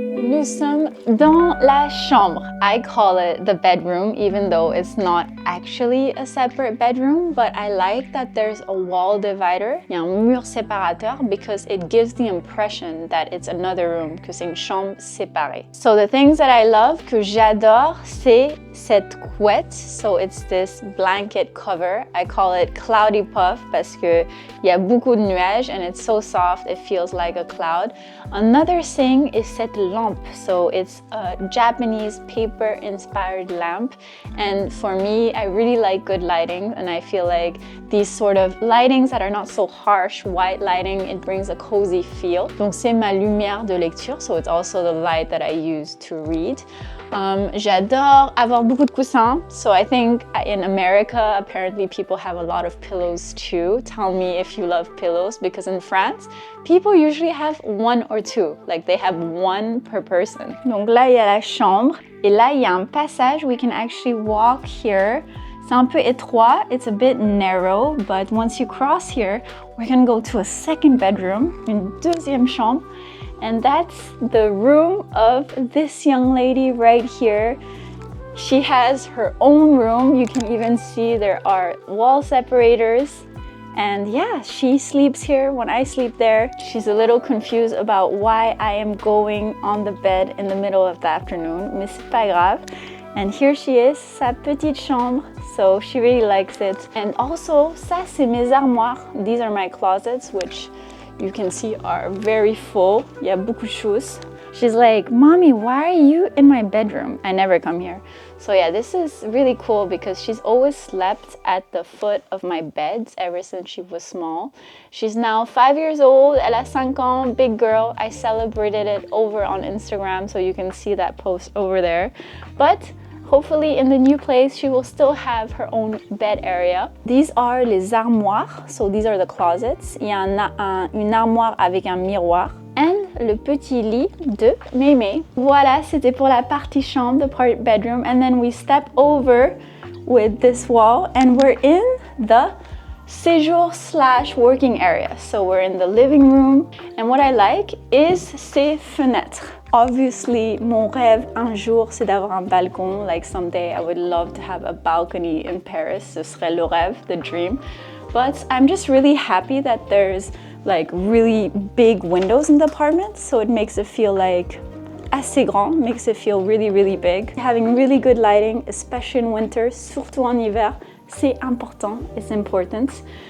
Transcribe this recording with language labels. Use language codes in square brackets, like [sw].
[fr] Nous sommes dans la chambre. [en] I call it the bedroom, even though it's not actually a separate bedroom, but I like that there's a wall divider. [fr] Il y a un mur séparateur [en] because it gives the impression that it's another room, [fr] que c'est une chambre séparée. [en] So the things that I love, [fr] que j'adore, c'est cette couette. [en] So it's this blanket cover. I call it cloudy puff [fr] parce que il y a beaucoup de nuages [en] and it's so soft, it feels like a cloud. Another thing is [fr] cette lampe. [en] So it's a Japanese paper-inspired lamp. And for me, I really like good lighting. And I feel like these sort of lightings that are not so harsh, white lighting, it brings a cozy feel. [fr] Donc c'est ma lumière de lecture. [en] So it's also the light that I use to read. [fr] J'adore avoir beaucoup de coussins. [en] So I think in America, apparently people have a lot of pillows too. Tell me if you love pillows, because in France, people usually have one or two. Like they have one per person. [fr] Donc là, il y a la chambre. Et là, il y a un passage. [en] We can actually walk here. [fr] C'est un peu étroit. [en] It's a bit narrow. But once you cross here, we're gonna go to a second bedroom, [fr] une deuxième chambre. [en] And that's the room of this young lady right here. She has her own room. You can even see there are wall separators. And yeah, she sleeps here when I sleep there. She's a little confused about why I am going on the bed in the middle of the afternoon, [fr] mais c'est pas grave. [en] And here she is, [fr] sa petite chambre. [en] So she really likes it. And also, [fr] ça c'est mes armoires. [en] These are my closets, which you can see are very full. [fr] Il y a beaucoup de choses. [en] She's like, Mommy, why are you in my bedroom? I never come here. So yeah, this is really cool because she's always slept at the foot of my beds ever since she was small. She's now 5 years old. [fr] Elle a 5 ans, [en] big girl. I celebrated it over on Instagram, so you can see that post over there. But hopefully in the new place, she will still have her own bed area. These are [fr] les armoires, [en] so these are the closets. [fr] Il y a une armoire avec un miroir. And le petit lit de Mémé. Voilà, c'était pour la partie chambre, [en] the part bedroom. And then we step over with this wall and we're in the séjour / working area. So we're in the living room. And what I like is [fr] ces fenêtres. Obviously, mon rêve un jour, c'est d'avoir un balcon. [en] Like someday I would love to have a balcony in Paris. [fr] Ce serait le rêve, [en] the dream. But I'm just really happy that there's like really big windows in the apartment. So it makes it feel like [fr] assez grand, [en] makes it feel really, really big. Having really good lighting, especially in winter, [fr] surtout en hiver, c'est important, [en] it's important.